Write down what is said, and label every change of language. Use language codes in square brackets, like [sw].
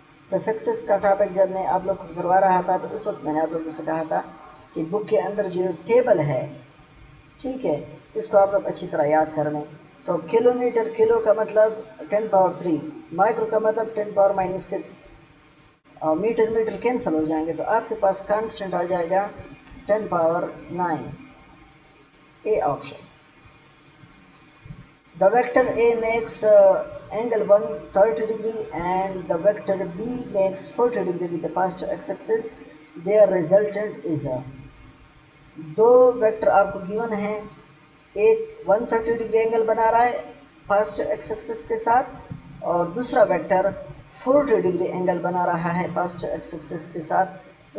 [hi] Prefixes का topic जब मैं आप लोग को करवा रहा था तो उस वक्त मैंने आप लोगों से कहा था कि बुक के अंदर जो टेबल है, ठीक है, इसको आप लोग अच्छी तरह याद कर लें। तो किलोमीटर, किलो का मतलब 10 पावर 3, माइक्रो का मतलब 10 पावर -6, और मीटर मीटर कैंसिल हो जाएंगे तो आपके पास कांस्टेंट आ जाएगा 10 power 9, A option. [en] The vector A makes angle 130 degree and the vector B makes 40 degree with the positive x-axis. Their resultant is a, [hi] दो वेक्टर आपको गिवन है, एक 130 डिग्री एंगल बना रहा है पॉजिटिव एक्स एक्सिस के साथ और दूसरा वेक्टर 40 डिग्री एंगल बना रहा है पॉजिटिव एक्स एक्सिस के साथ।